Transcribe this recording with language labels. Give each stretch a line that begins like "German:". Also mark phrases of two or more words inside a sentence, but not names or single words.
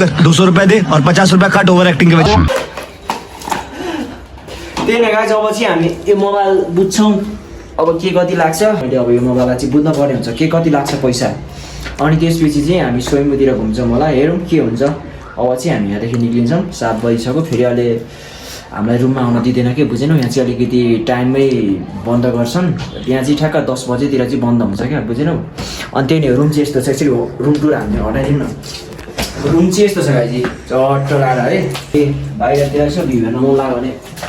Hindi: कर 200 रुपए दे और 50 रुपए काट ओवर एक्टिंग के वजह
Nepali: त्यही नै गाइस अब चाहिँ हामी यो मोबाइल बुझ्छौँ अब के कति लाग्छ मैले अब यो मोबाइललाई चाहिँ बुझ्न पर्ने हुन्छ के कति लाग्छ पैसा अनि त्यसपछि चाहिँ हामी स्वयम्भूतिर घुम्छौँ होला हेरौँ के हुन्छ अब चाहिँ हामी यहाँदेखि निक्लिन्छौँ 7 बजिसक्यो फेरि अहिले हामीलाई रुममा आउन दिँदैन के बुझेनौ यहाँ चाहिँ अलिकति टाइममै बन्द गर्छन् यहाँ चाहिँ ठ्याक्क 10 बजेतिर चाहिँ बन्द हुन्छ क्या बुझेनौ अनि त्यही नै रुम चाहिँ यस्तो छ एकचोटि
English: room tour
Nepali: हामीले हटाइदिउँ न रुम चाहिँ यस्तो छ गाइजी चट्ट लाएर है ए बाहिरतिर यसो भ्यू हेर्न मन लाग्यो भने